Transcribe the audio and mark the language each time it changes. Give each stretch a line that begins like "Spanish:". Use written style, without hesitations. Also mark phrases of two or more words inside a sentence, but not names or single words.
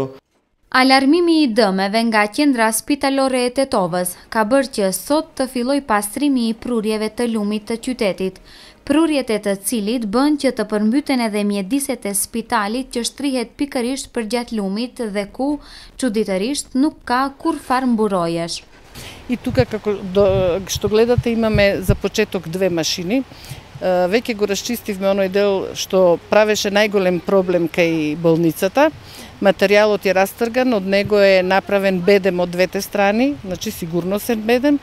Albanian: Alarmimi i dëmeve nga qendra spitalore e Tetovës ka bërë që sot të filloj pastrimi i prurjeve të lumit të qytetit, prurjet e të cilit bën që të përmbyten edhe mjediset e spitalit që shtrihet pikërisht përgjatë lumit dhe ku, çuditërisht, nuk ka kurfar mburojesh.
Macedonian: И тук, што гледате, имаме за почеток 2 машини. Веќе го расчистивме оној дел што правеше најголем проблем кај болницата. Материјалот е растрган, од него е направен бедем од двете страни, значи сигурносен бедем.